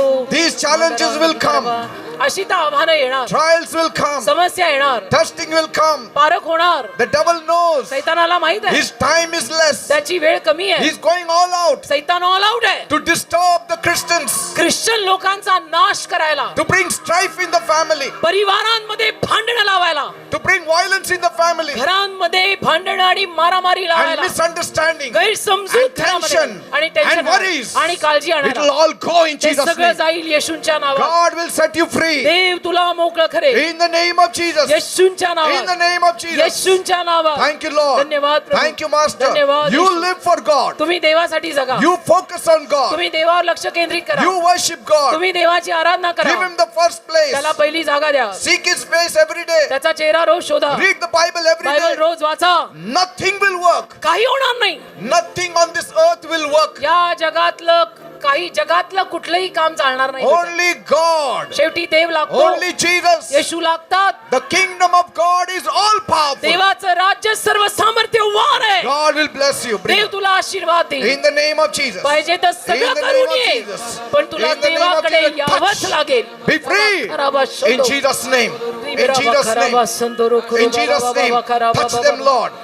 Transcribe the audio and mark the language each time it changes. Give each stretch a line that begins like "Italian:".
English: These challenges will come.
Marathi: अशी तर आव्हानं येणार,
English: Trials will come.
Marathi: समस्या येणार,
English: Testing will come.
Marathi: पारख होणार.
English: The devil knows
Marathi: सैतानाला माहित आहे
English: his time is less.
Marathi: त्याची वेळ कमी आहे.
English: He's going all out
Marathi: सैतान ऑल आउट आहे
English: to disturb the Christians,
Marathi: Christian लोकांचा नाश करायला,
English: to bring strife in the family,
Marathi: परिवारांमध्ये भांडण लावायला,
English: to bring violence in the family,
Marathi: घरांमध्ये भांडण आणि मारामारी
English: and
Marathi: लावायला,
English: misunderstanding,
Marathi: गैरसमजूत
English: and
Marathi: घरामध्ये
English: tension,
Marathi: आणि
English: and
Marathi: टेन्शन
English: worries.
Marathi: आणि काळजी
English: It will
Marathi: आणायला.
English: all go in
Marathi: ते
English: Jesus'
Marathi: सगळं
English: name.
Marathi: जाईल येशूंच्या नावात.
English: God will set you free.
Marathi: देव तुला मोकळं करेल
English: In the name of Jesus.
Marathi: येशूंच्या
English: In the
Marathi: नावात.
English: name of Jesus.
Marathi: येशूंच्या नावात.
English: Thank you, Lord.
Marathi: धन्यवाद प्रभू.
English: Thank you, Master.
Marathi: धन्यवाद
English: You
Marathi: Yeshu.
English: live for God.
Marathi: तुम्ही देवासाठी जगा.
English: You focus on God.
Marathi: तुम्ही देवावर लक्ष केंद्रित करा.
English: You worship God.
Marathi: तुम्ही देवाची आराधना
English: Give
Marathi: करा.
English: Him the first place.
Marathi: त्याला पहिली जागा द्या.
English: Seek His face every day.
Marathi: त्याचा चेहरा रोज शोधा.
English: Read the Bible every
Marathi: Bible
English: day.
Marathi: रोज वाचा.
English: Nothing will work.
Marathi: काही होणार नाही.
English: Nothing on this earth will work.
Marathi: या जगातलं काही जगातलं कुठलंही काम चालणार नाही.
English: Only God.
Marathi: शेवटी देव लागतो.
English: Only Jesus.
Marathi: येशू लागतात.
English: The kingdom of God is all powerful.
Marathi: देवाचं राज्य सर्व सामर्थ्यवान आहे.
English: God will bless you. Bring
Marathi: देव तुला आशीर्वाद देईल.
English: in the name of Jesus.
Marathi: पाहिजे तर
English: In
Marathi: सगळं
English: the
Marathi: करून
English: name of
Marathi: ये,
English: Jesus.
Marathi: पण तुला
English: In the name of
Marathi: देवाकडे
English: Jesus.
Marathi: यावंच
English: Touch.
Marathi: लागेल.
English: Be free. In Jesus' name. In Jesus' name. In Jesus' name. Touch them, Lord.